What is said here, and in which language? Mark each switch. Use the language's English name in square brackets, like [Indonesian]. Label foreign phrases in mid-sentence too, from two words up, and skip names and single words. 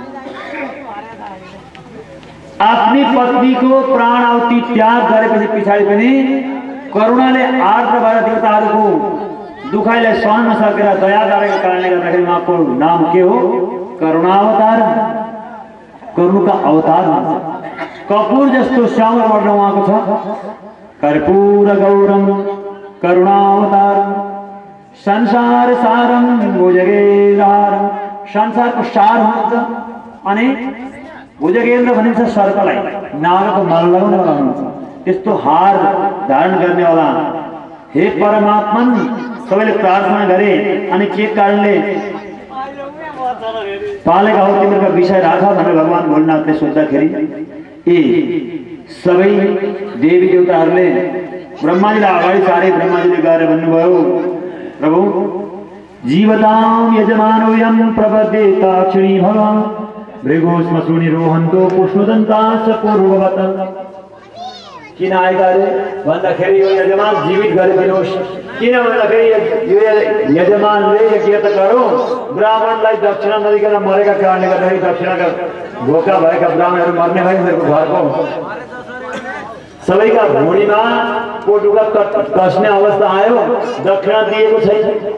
[Nepali] आफ्नी पत्नीको प्राण आहुति त्याग गरेपछि पछाडि पनि करुणाले आर्द्र भएर देवताहरूको दुखाइलाई सहन नसकेर दया गरेको कारणले गर्दाखेरि उहाँको नाम के हो? करुणावतार। करुणका अवतार हुन्छ। कपूर जस्तो श्यामल वर्ण उहाँको छ। [Sanskrit] कर्पूर गौरम करुणावतारम संसार सारम भुजगेन्द्रहारम। [Nepali] संसारको सार हुनुहुन्छ अनि भुजगेन्द्र भनिन्छ सर्पलाई नागको माला लगाउने वाला हुनुहुन्छ। त्यस्तो हार धारण गर्ने वाला हे परमात्मन सबैले प्रार्थना गरे अनि के कारणले पालेका हो तिमीहरूका विषय राख भनेर भगवान भोलेनाथले सोद्धाखेरि सबै देवी देवताहरूले ब्रह्माजीलाई अगाडि सारे ब्रह्माजीले गएर भन्नुभयो प्रभु [Sanskrit] जीवताम यजमानोऽयं प्रपद्येताक्षिणी भगवान् भृगोस्मश्रुणि रोहन्तो पुष्णुदन्ताश्च पूर्ववत्। [Nepali] किन आएका अरे भन्दाखेरि यो यजमान जीवित गरिदिनुहोस्। किन भन्दाखेरि यो यजमानले यज्ञ त गरौँ ब्राह्मणलाई दक्षिणा नदिकन मरेका कारणले गर्दाखेरि दक्षिणाका भोका भएका ब्राह्मणहरू मर्ने भए उनीहरूको घरको सबैका भुँडीमा पोटुका कस्ने अवस्था आयो दक्षिणा दिएको छैन।